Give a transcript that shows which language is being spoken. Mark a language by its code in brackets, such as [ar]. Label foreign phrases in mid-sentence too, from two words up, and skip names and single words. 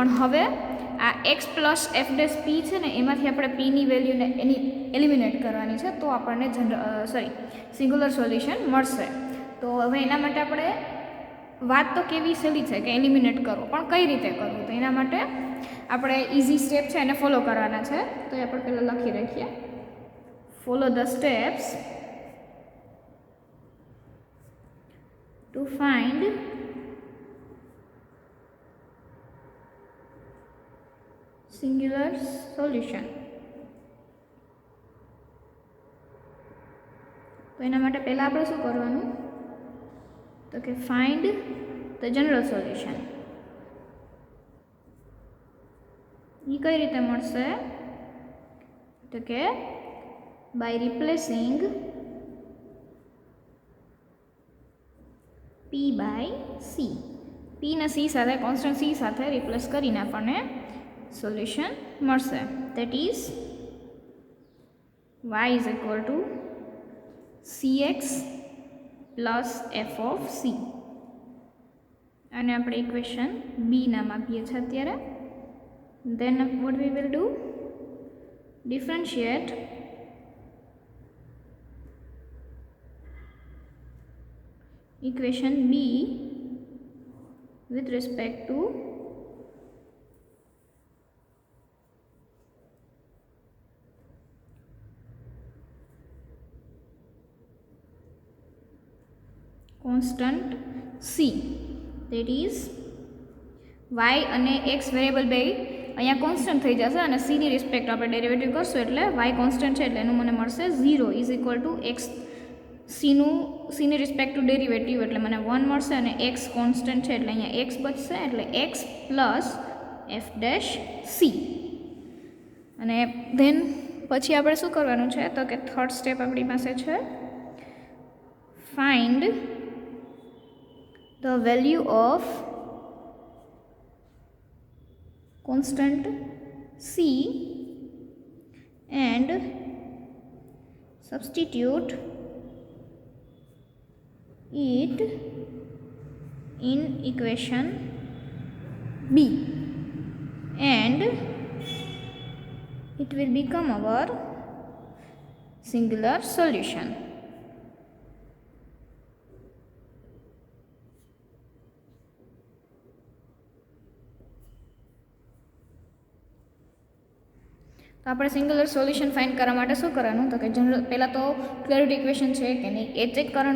[gu] પણ હવે આ x [en] plus f dash p [gu] છે ને, એમાંથી આપણે પીની વેલ્યુને એની એલિમિનેટ કરવાની છે, તો આપણને [en] singular solution [gu] મળશે. તો હવે એના માટે આપણે વાત તો કેવી સહેલી છે કે એલિમિનેટ કરવો, પણ કઈ રીતે કરવું, તો એના માટે આપણે [en] easy step [gu] છે એને ફોલો કરવાના છે. તો એ આપણે પહેલાં લખી રાખીએ. [en] Follow the steps to find singular solution. [gu] તો એના માટે પહેલાં આપણે શું કરવાનું, તો કે [en] find the general solution. [gu] એ કઈ રીતે મળશે, તો કે [en] by replacing P by C. [gu] P ને C સાથે કોન્સ્ટન્ટ C સાથે રિપ્લેસ કરીને આપણને સોલ્યુશન મળશે. [en] that is y is equal to cx plus f of c. [gu] અને આપણે ઇક્વેશન B નામ આપીએ છીએ અત્યારે. [en] then what we will do, differentiate equation B with respect to constant C. that is y [gu] અને x વેરિયેબલ બે અહીંયા કોન્સ્ટન્ટ થઈ જશે અને c ની રિસ્પેક્ટ આપણે ડેરિવેટિવ કરશું એટલે y કોન્સ્ટન્ટ છે એટલે એનું મને મળશે 0 [en] is equal to x [gu] સીની રિસ્પેક્ટ ટુ ડેરિવેટિવ એટલે મને 1 મળશે અને x કોન્સ્ટન્ટ છે એટલે અહીંયા x બચશે એટલે x [en] plus f dash c. [gu] અને ધેન પછી આપણે શું કરવાનું છે, તો કે [en] third step [gu] આપણી પાસે છે [en] find the value of constant c and substitute it in equation B, and it will become our singular solution. [gu] તો આપણે [en] singular solution [gu] ફાઇન્ડ કરવા માટે શું કરવાનું, તો કે જનરલ પહેલાં તો [en] clarity equation [gu] છે કે નહીં એ ચેક કરવાનું.